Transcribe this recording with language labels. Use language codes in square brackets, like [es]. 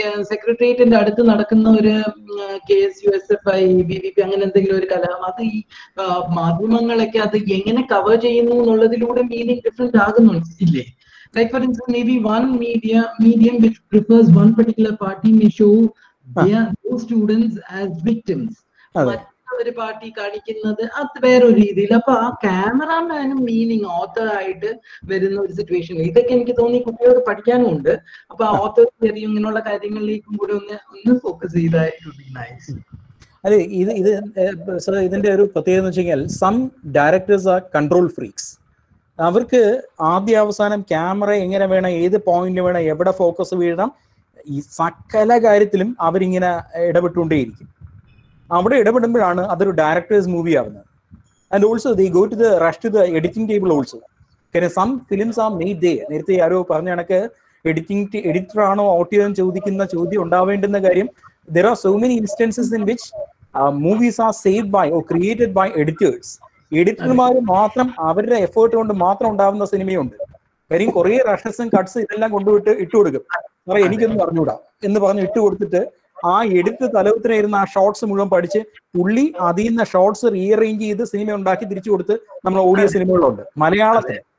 [ml] സെക്രട്ടേറിയറ്റിന്റെ അടുത്ത് നടക്കുന്ന ഒരു KSUSFI BVP അങ്ങനെ എന്തെങ്കിലും ഒരു കലാപം, അത് ഈ മാധ്യമങ്ങളൊക്കെ അത് എങ്ങനെ കവർ ചെയ്യുന്നു എന്നുള്ളതിലൂടെ മീനിങ് ഡിഫറെന്റ് ആകുന്നുണ്ട് ഇല്ലേ? [en] Like for instance, maybe one medium which prefers one particular party may show those students as victims. [ml] ഒരു പാർട്ടി കാണിക്കുന്നത് അത് വേറൊരു രീതിയിൽ. അപ്പൊ ആ ക്യാമറാമാനും മീനിങ് ഓത്തർ ആയിട്ട് വരുന്ന ഒരു സിറ്റുവേഷൻ, ഇതൊക്കെ എനിക്ക് തോന്നി കുട്ടികൾക്ക് പഠിക്കാനും ഉണ്ട്. അപ്പൊ ഓത്തർ തിയറിയും ഇങ്ങനെയുള്ള കാര്യങ്ങളിലേക്കും കൂടെ ഒന്ന് ഫോക്കസ് ചെയ്തായിട്ട് നൈസ്. അതെ, ഇതിന്റെ ഒരു പ്രത്യേകത എന്ന് വെച്ച് കഴിഞ്ഞാൽ [en] Some directors are control freaks. [ml] അവർക്ക് ആദ്യ അവസാനം ക്യാമറ എങ്ങനെ വേണം, ഏത് പോയിന്റ് വേണം, എവിടെ ഫോക്കസ് വീഴണം, ഈ സകല കാര്യത്തിലും അവരിങ്ങനെ ഇടപെട്ടുകൊണ്ടേയിരിക്കും. അവിടെ ഇടപെടുമ്പോഴാണ് അതൊരു ഡയറക്ടേഴ്സ് മൂവി ആവുന്നത്. [en] And also they go to the rush to the editing table also. കാരണം some films are made they. [ml] നേരത്തെ ആരോ പറഞ്ഞ കണക്ക് എഡിറ്റർ ആണോ ഓഡിയോ എന്ന് ചോദിക്കുന്ന ചോദ്യം ഉണ്ടാവേണ്ടുന്ന കാര്യം, [en] there are so many instances in which movies are saved by or created by editors. [ml] എഡിറ്റർമാർ മാത്രം അവരുടെ എഫേർട്ട് കൊണ്ട് മാത്രം ഉണ്ടാവുന്ന സിനിമയുണ്ട്. കാര്യം കുറെ റഷസും കട്ട്സ് ഇതെല്ലാം കൊണ്ടുപോയിട്ട് ഇട്ട് കൊടുക്കും. സാറേ എനിക്കൊന്നും അറിഞ്ഞൂടാ എന്ന് പറഞ്ഞ് ഇട്ട് കൊടുത്തിട്ട് ആ എടുത്ത് തലവത്തിനായിരുന്ന ആ ഷോർട്സ് മുഴുവൻ പഠിച്ച് പുള്ളി അതിൽ നിന്ന് ഷോർട്സ് റീഅറേഞ്ച് ചെയ്ത് സിനിമ ഉണ്ടാക്കി തിരിച്ചു കൊടുത്ത് നമ്മൾ ഓഡിയോ സിനിമകളുണ്ട് മലയാളത്തിൽ.